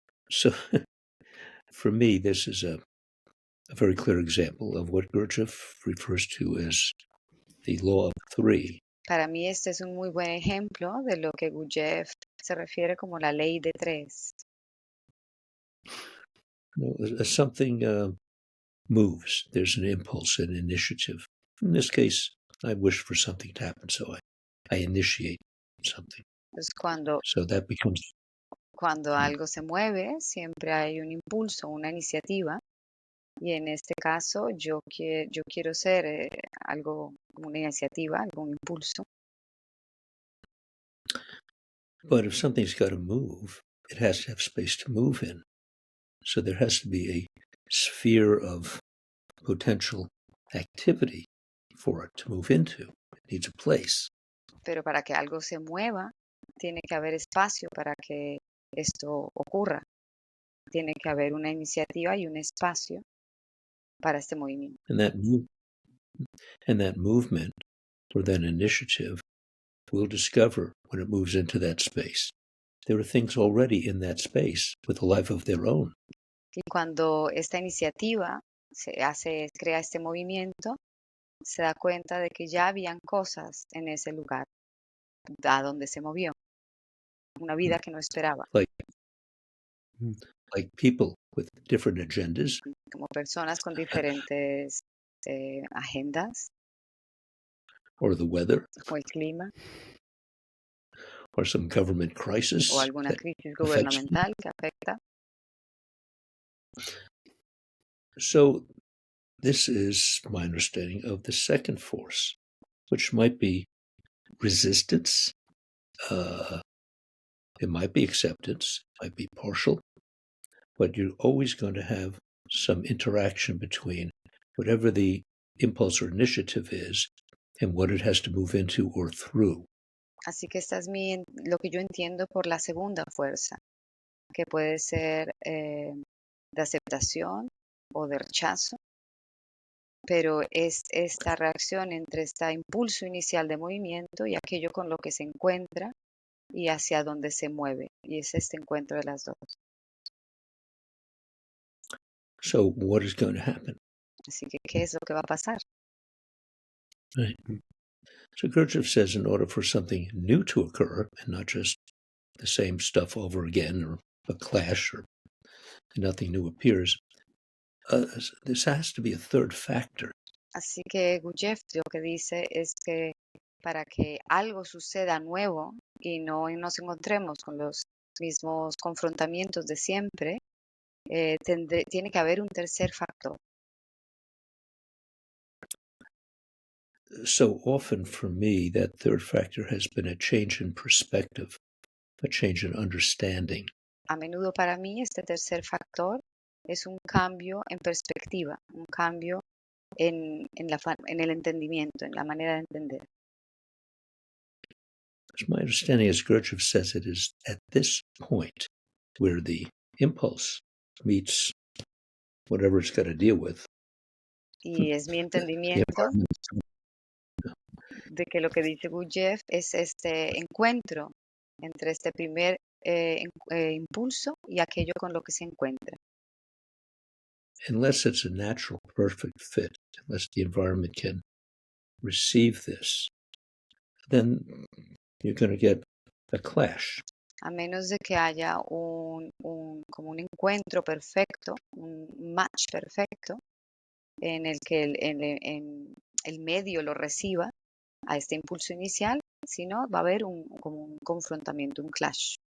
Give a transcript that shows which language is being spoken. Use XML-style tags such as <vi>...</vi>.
<en>So for me, this is a very clear example of what Gurdjieff refers to as the law of three.</en> <es>Para mí este es un muy buen ejemplo de lo que Gurdjieff se refiere como la ley de tres.</es> <en>Something moves. There's an impulse, an initiative. In this case, I wish for something to happen, so I initiate something.</en> <es>Entonces,</es> <en>so that becomes.</en> <es>Cuando algo se mueve, siempre hay un impulso, una iniciativa. Y en este caso, yo quiero ser algo como una iniciativa, algún impulso.</es> <en>But if something's got to move, it has to have space to move in. So there has to be a sphere of potential activity for it to move into. It needs a place.</en> <es>Pero para que algo se mueva, tiene que haber espacio para que esto ocurra. Tiene que haber una iniciativa y un espacio para este movimiento.</es> <en>And that movement or that initiative will discover when it moves into that space. There are things already in that space with a life of their own.</en> <es>Y cuando esta iniciativa crea este movimiento, se da cuenta de que ya habían cosas en ese lugar a donde se movió. Una vida que no esperaba.</es> <en>Like people with different agendas.</en> <es>Como personas con diferentes agendas.</es> <en>Or the weather.</en> <es>O el clima.</es> <en>Or some government crisis.</en> <es>O alguna crisis gubernamental que afecta.</es> <en>So this is my understanding of the second force, which might be resistance. It might be acceptance, it might be partial, but you're always going to have some interaction between whatever the impulse or initiative is and what it has to move into or through.</en> <es>Así que esta es lo que yo entiendo por la segunda fuerza. que puede ser de aceptación o de rechazo, pero es esta reacción entre este impulso inicial de movimiento y aquello con lo que se encuentra y hacia dónde se mueve, y es este encuentro de las dos.</es> <en>So what is going to happen?</en> <es>Así que, ¿qué es lo que va a pasar?</es> <en>Right. So Gurdjieff says in order for something new to occur, and not just the same stuff over again, or a clash, or nothing new appears, this has to be a third factor.</en> <es>Así que Gurdjieff lo que dice es que para que algo suceda nuevo y no nos encontremos con los mismos confrontamientos de siempre, tiene que haber un tercer factor.</es> <en>So often for me, that third factor has been a change in perspective, a change in understanding.</en> <es>A menudo para mí este tercer factor es un cambio en perspectiva, un cambio en el entendimiento, en la manera de entender.</es> <en>As my understanding, as Gurdjieff says, it is at this point where the impulse meets whatever it's got to deal with.</en> <es>Y es mi</es> <en>The</en> <es>entendimiento</es> <en>environment.</en> <es>de que lo que dice Gurdjieff es este encuentro entre este primer impulso y aquello con lo que se encuentra.</es> <en>Unless it's a natural, perfect fit, unless the environment can receive this, then you're going to get a clash.</en> <es>A menos de que haya como un encuentro perfecto, un match perfecto, en el que el medio lo reciba a este impulso inicial, si no, va a haber como un confrontamiento, un clash.</es>